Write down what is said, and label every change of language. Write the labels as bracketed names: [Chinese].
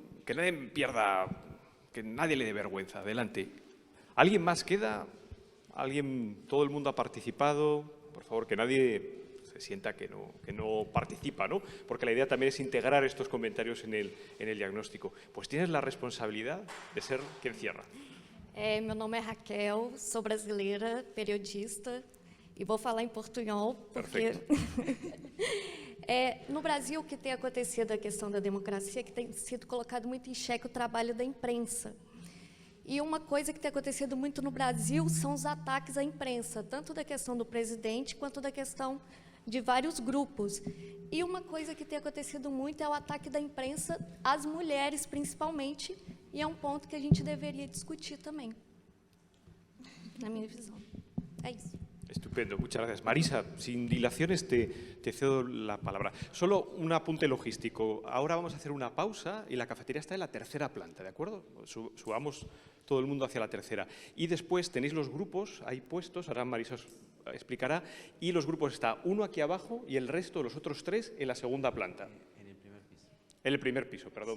[Spanish] Que nadie pierda, que nadie le dé vergüenza. Adelante. ¿Alguien más queda? ¿Alguien? ¿Todo el mundo ha participado? Por favor, que nadie se sienta que no participa, ¿no? Porque la idea también es integrar estos comentarios en el diagnóstico. Pues tienes la responsabilidad de ser quien cierra. [Portuguese] Meu nome é Raquel, sou brasileira, periodista, e vou falar em portunhol, porque no Brasil o que tem acontecido a questão da democracia é que tem sido colocado muito em xeque o trabalho da imprensa. E uma coisa que tem acontecido muito no Brasil são os ataques à imprensa, tanto da questão do presidente quanto da questão de vários grupos. E uma coisa que tem acontecido muito é o ataque da imprensa às mulheres, principalmente, e é um ponto que a gente deveria discutir também, na minha visão. É isso. [Spanish] Estupendo, muchas gracias. Marisa, sin dilaciones te cedo la palabra. Solo un apunte logístico. Ahora vamos a hacer una pausa y la cafetería está en la tercera planta, ¿de acuerdo? Subamos todo el mundo hacia la tercera. Y después tenéis los grupos ahí puestos, ahora Marisa os explicará, y los grupos está uno aquí abajo y el resto, los otros tres, en la segunda planta. En el primer piso. En el primer piso, perdón.